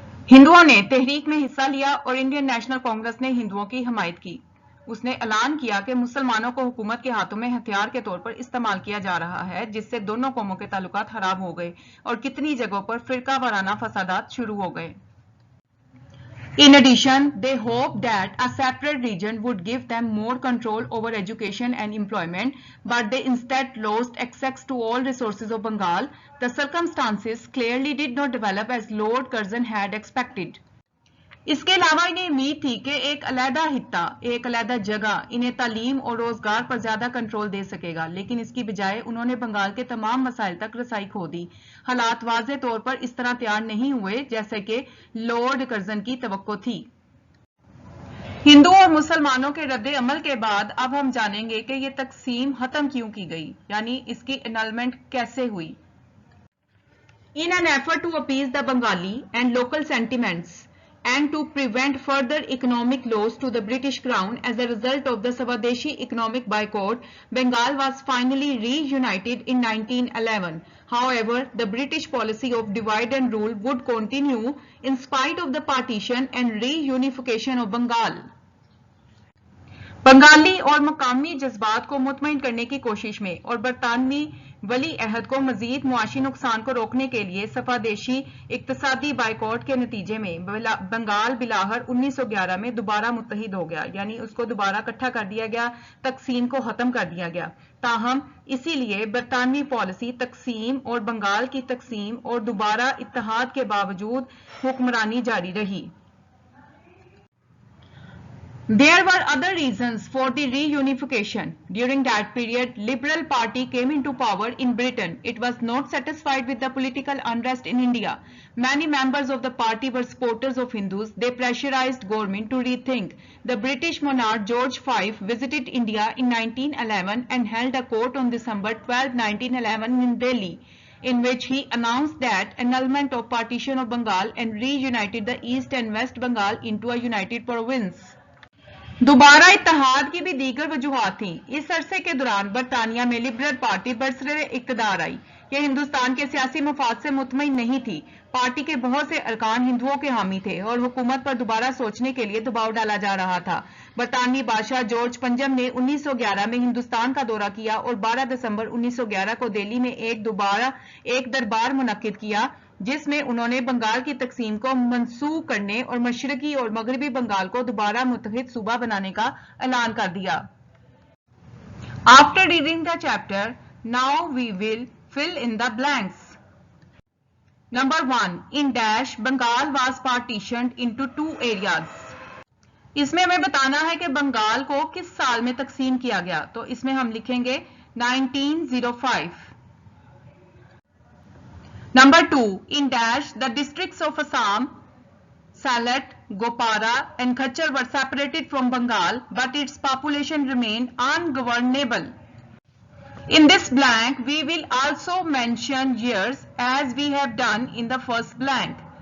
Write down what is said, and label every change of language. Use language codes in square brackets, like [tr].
[hi] हिंदुओं ने तहरीक में हिस्सा लिया और इंडियन नेशनल कांग्रेस ने हिंदुओं की हमायत की। उसने ऐलान किया कि मुसलमानों को हुकूमत के हाथों में हथियार के तौर पर इस्तेमाल किया जा रहा है, जिससे दोनों कौमों के ताल्लुकात खराब हो गए और कितनी जगहों पर फिरका वाराना फसादात शुरू हो गए। [en] In addition, they hoped that a separate region would give them more control over education and employment, but they instead lost access to all resources of Bengal. The circumstances clearly did not develop as Lord Curzon had expected. [hi] इसके अलावा इन्हें उम्मीद थी कि एक अलहदा हित्ता, एक अलहदा जगह इन्हें तालीम और रोजगार पर ज्यादा कंट्रोल दे सकेगा, लेकिन इसकी बजाय उन्होंने बंगाल के तमाम मसाइल तक रसाई खो दी। हालात वाज़े तौर पर इस तरह तैयार नहीं हुए जैसे कि लॉर्ड कर्जन की तवक्को थी। हिंदू और मुसलमानों के रद्द अमल के बाद अब हम जानेंगे कि ये तकसीम खत्म क्यों की गई, यानी इसकी एनलमेंट कैसे हुई। [en] In an effort to appease the Bengali and local sentiments and to prevent further economic loss to the British Crown as a result of the Swadeshi economic boycott, Bengal was finally reunited in 1911. However, the British policy of divide and rule would continue in spite of the partition and reunification of Bengal. [hi] Bengali और मकामी जज्बात को मुतमईन करने की कोशिश में और बरतानवी वली अहद को मजीद मुआशी नुकसान को रोकने के लिए सफादेशी इक्तसादी बाइकॉट के नतीजे में बंगाल बिलाहर 1911 में दोबारा मुत्तहिद हो गया, यानी उसको दोबारा इकट्ठा कर दिया गया, तकसीम को खत्म कर दिया गया। ताहम इसीलिए बरतानवी पॉलिसी तकसीम और बंगाल की तकसीम और दोबारा इत्तेहाद के बावजूद हुक्मरानी जारी रही। [en] There were other reasons for the reunification. During that period, Liberal Party came into power in Britain. It was not satisfied with the political unrest in India. Many members of the party were supporters of Hindus. They pressurized government to rethink. The British monarch George V visited India in 1911 and held a court on December 12, 1911 in Delhi, in which he announced that annulment of partition of Bengal and reunited the East and West Bengal into a united province. [hi] दोबारा इत्तेहाद की भी दीगर वजूहात थी। इस अरसे के दौरान बरतानिया में लिबरल पार्टी बरसरे इक़्तिदार आई। यह हिंदुस्तान के सियासी मफाद से मुतमईन नहीं थी। पार्टी के बहुत से अरकान हिंदुओं के हामी थे और हुकूमत पर दोबारा सोचने के लिए दबाव डाला जा रहा था। बरतानवी बादशाह जॉर्ज पंजम ने 1911 में हिंदुस्तान का दौरा किया और 12 दिसंबर 1911 को दिल्ली में एक दरबार मुनक्किद किया, जिसमें उन्होंने बंगाल की तकसीम को मंसूख करने और मशरकी और मगरबी बंगाल को दोबारा मुत्तहिद सूबा बनाने का ऐलान कर दिया। [en] After reading the chapter, now we will fill in the blanks. Number 1. In dash, Bengal was partitioned into 2 areas. [hi] इसमें हमें बताना है कि बंगाल को किस साल में तकसीम किया गया, तो इसमें हम लिखेंगे 1905. [en] Number 2. In dash, the districts of Assam, Salet, Gopara and Khachar were separated from Bengal, but its population remained ungovernable. In this blank, we will also mention years as we have done in the first blank.